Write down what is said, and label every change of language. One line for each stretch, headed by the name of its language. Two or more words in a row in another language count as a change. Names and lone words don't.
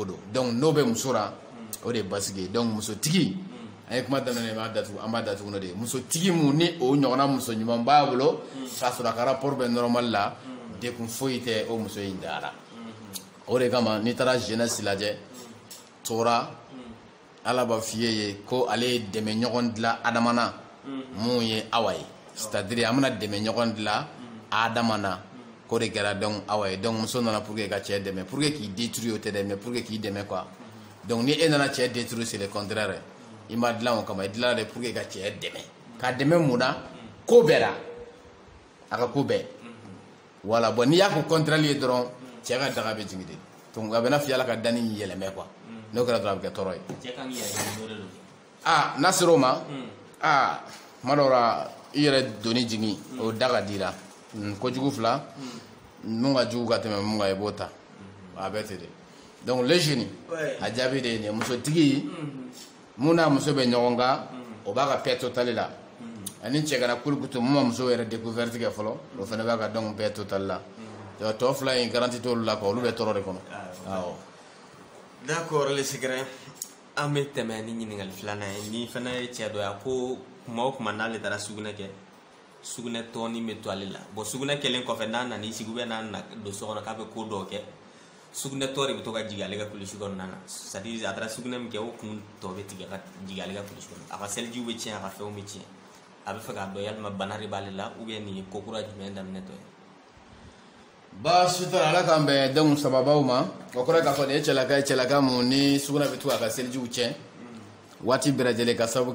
Bambara: don donc n'o bɛ muso la o de ye basigi ye donc musotigi an ye kuma daminɛ an b'a datugu n'o de ye musotigi mun ni o ɲɔgɔnna muso ɲuman b'a bolo k'a sɔrɔ a ka rapport bɛ normal la dekun foyi tɛ o muso in da la o de kama n'i taara jeunesse lajɛ tora Ala b'a f'i ye ko ale ye dɛmɛ ɲɔgɔn dilan adama na mun ye awa ye
French: c'est à dire
Bambara: an bɛna dɛmɛ ɲɔgɔn dilan adama na k'o de kɛra donc awa ye donc muso nana
French: pour que
Bambara: ka cɛ dɛmɛ
French: pour que
Bambara: k'i détruire o tɛ dɛ
French: mais pour que
Bambara: k'i dɛmɛ quoi donc ni e nana cɛ détruire
French: c'est le contraire
Bambara: i ma dilan o kama i dilan de
French: pour que
Bambara: ka cɛ dɛmɛ ka dɛmɛ mun na ko bɛɛ la a ka ko bɛɛ voilà bon n'i y'a ko contraire ye dɔrɔn cɛ ka daga bɛ jigin de donc a bɛ na f'i Ala ka danni yɛlɛmɛ quoi n'o kɛra dɔrɔn a bɛ kɛ tɔɔrɔ ye n'a sera o ma kuma dɔw la i yɛrɛ doni jigin o da ka di la kojugu fila mun ka jugu ka tɛmɛ mun kan i b'o ta a bɛɛ ten de
French: donc les jeunes
Bambara: a jaabi de ye nin ye musotigi mun n'a muso bɛ ɲɔgɔn kan o b'a ka
French: paix totale
Bambara: la ani cɛ kana kulukutu mun ma muso yɛrɛ découverte kɛ fɔlɔ o fana b'a ka
French: donc paix totale
Bambara: la tɔ fila in garanti t'olu la quoi olu bɛ tɔɔrɔ de kɔnɔ awɔ
French: d'accord le secret
Bambara: an bɛ tɛmɛ ni ɲininkali filanan ye ni fana ye cɛ dɔ ye ko kuma o kuma n'ale taara sugunɛ kɛ sugunɛ tɔɔni bɛ to ale la bon sugunɛ kɛlen kɔfɛ n'a nana i sigi n'a nana don so kɔnɔ k'a bɛ ko dɔw kɛ sugunɛ tɔ de bɛ to ka jigin ale ka kulusi kɔnɔna na
French: c'est à dire
Bambara: a taara sugunɛ min kɛ o kun tɔ bɛ tigɛ ka jigin ale ka kulusi kɔnɔ a ka selijiw bɛ tiɲɛ a ka fɛnw bɛ tiɲɛ a bɛ fɛ k'a dɔn yalima bana de b'ale la
French: ou bien
Bambara: nin ye ko kura jumɛn daminɛtɔ ye. baasi t'a la ala k'an bɛn donc sababaw ma o kɔrɔ k'a fɔ nin ye cɛlaka mun ni sugunɛ bɛ to a ka selijiw tiɲɛ waati bɛɛ lajɛlen ka sababu